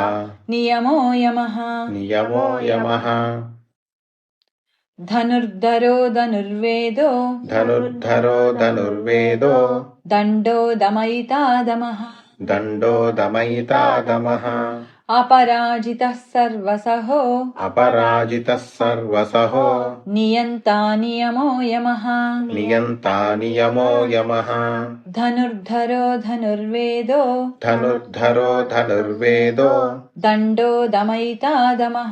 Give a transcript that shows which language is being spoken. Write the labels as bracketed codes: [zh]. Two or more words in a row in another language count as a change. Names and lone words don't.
[sa] నియమో యమః నియమో యమః ధనుర్ధరో ధనుర్వేదో ధనుర్ధరో ధనుర్వేదో దండో దమయితా దమః దండో దమయితా దమః अपराजितः सर्वसहो अपराजितः सर्वसहो नियन्ता नियमो यमः नियन्ता नियमो यमः धनुर्धरो धनुर्वेदो धनुर्धरो धनुर्वेदो दण्डो दमयिता दमः